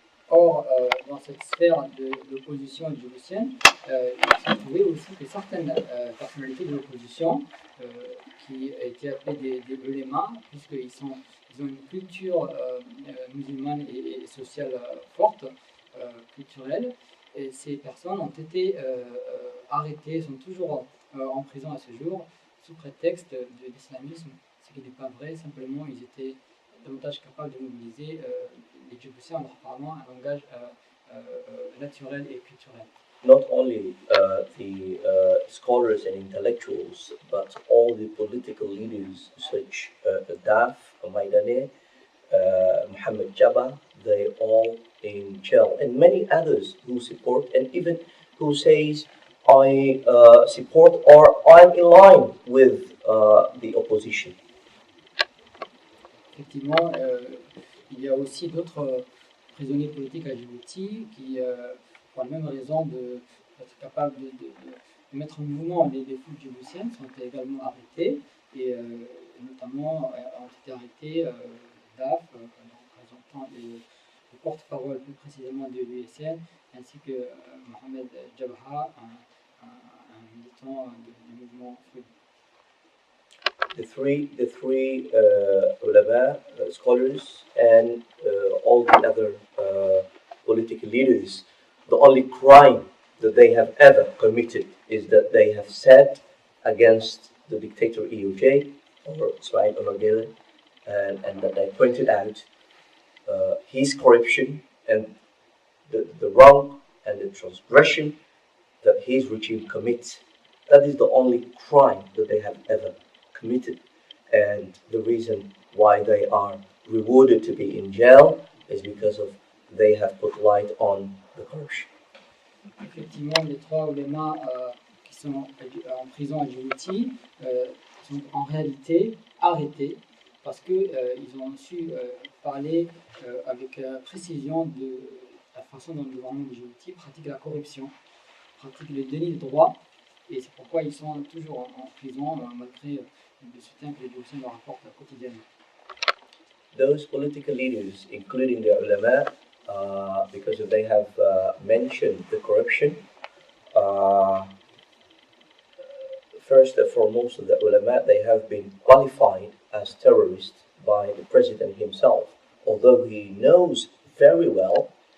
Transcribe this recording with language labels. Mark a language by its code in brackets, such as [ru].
[fr] Or, dans cette sphère de l'opposition djiboutienne, il s'est trouvé aussi que certaines personnalités de l'opposition, qui étaient appelées des ulémas, puisqu'ils ont une culture musulmane et sociale forte, culturelle, et ces personnes ont été arrêtées, sont toujours en prison à ce jour, sous prétexte de l'islamisme, ce qui n'est pas vrai. Simplement ils étaient davantage capables de mobiliser les Djiboutiens en leur parlant un langage naturel et culturel. [en] Not only the scholars and intellectuals, but all the political leaders such Daf, Maidane, Mohammed Jabba, they all in jail, and many others who support, and even who says I support or I'm in line with the opposition. [fr] Effectivement, il y a aussi d'autres prisonniers politiques à Djibouti qui, pour la même raison d'être capables de mettre en mouvement les foules djiboutiennes, sont également arrêtés, et notamment ont été arrêtés DAF, représentant le porte-parole plus précisément de l'USN, ainsi que Mohamed Jabha, un militant du mouvement Free. [en] The three ulama, scholars, and all the other political leaders, the only crime that they have ever committed is that they have said against the dictator EOJ, or Ismail Omar Guelleh, and that they pointed out his corruption and the wrong and the transgression that his regime commits. That is the only crime that they have ever committed, and the reason why they are rewarded to be in jail is because of they have put light on the corruption. [fr] Effectivement, les trois oulémas qui sont en prison à Djibouti sont en réalité arrêtés parce qu'ils ont su parler avec précision de la façon dont le gouvernement de Djibouti pratique la corruption, pratique le déni de droit, et c'est pourquoi ils sont toujours en prison malgré le soutien que les Djiboutiens leur apportent quotidiennement. [en] Those political leaders, including the ulama, because they have mentioned the corruption, first and foremost, the ulama, they have been qualified as terrorists by the president himself, although he knows very well